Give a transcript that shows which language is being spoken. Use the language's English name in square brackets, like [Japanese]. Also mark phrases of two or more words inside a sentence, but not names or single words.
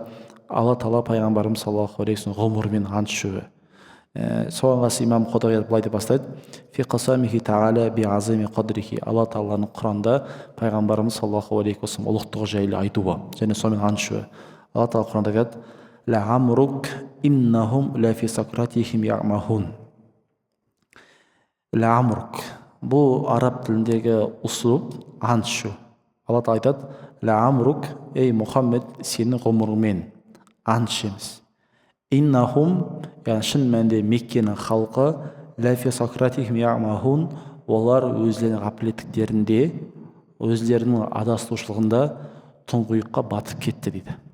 [Kazakh] Алла тағала пайғамбарымыз [Arabic] صلى الله عليه وسلم [Kazakh] ғұмырымен ант ішеуі. Соған қарсы имам Қоди Ғияд былай деп бастайды: [Arabic] في قسمه تعالى بعظيم قدره. [Kazakh] Алла тағаланың Құранда пайғамбарымыз [Arabic] صلى الله عليه وسلم [Kazakh] ұлықтығы жайлы айтуы және сонымен ант ішуі. Алла тағала Құранда айтады: [Arabic] لعمرك إنهم لفي سكرتهم يعمهون. لعمرك, [Kazakh] бұл араб тіліндегі ұсылып ант ішу. Алла тағала айтады: [Arabic] لعمرك, [Kazakh] ей Мұхаммед, сенің ғұмырыңмен ант ішеміз. Иннахум, яғни шын мәнінде Меккенің халқы, [Arabic] لفي سكرتهم يعمهون, [Kazakh] олар өздерінің ғафлеттіктерінде, өздерінің адастырушылығында тұңғиыққа батып кетті дейді.